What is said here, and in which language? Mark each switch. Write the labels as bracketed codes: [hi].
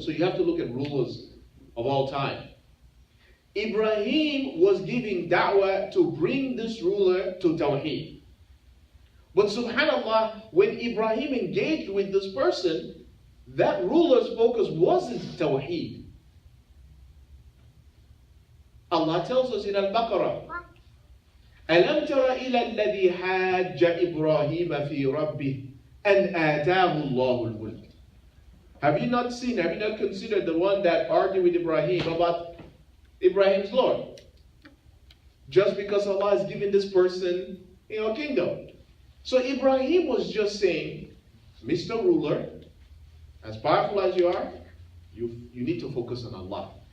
[en] So you have to look at rulers of all time. Ibrahim was giving da'wah to bring this ruler to Tawheed. But subhanallah, when Ibrahim engaged with this person, that ruler's focus wasn't Tawheed. Allah tells us in Al-Baqarah, [ar] أَلَمْ تَرَ إِلَى الَّذِي حَاجَّ إِبْرَاهِيمَ فِي رَبِّهِ أَنْ آتَاهُ اللَّهُ الْمُلْكَ. [en] Have you not considered the one that argued with Ibrahim about Ibrahim's Lord? Just because Allah has given this person, kingdom. So Ibrahim was just saying, Mr. Ruler, as powerful as you are, you need to focus on Allah.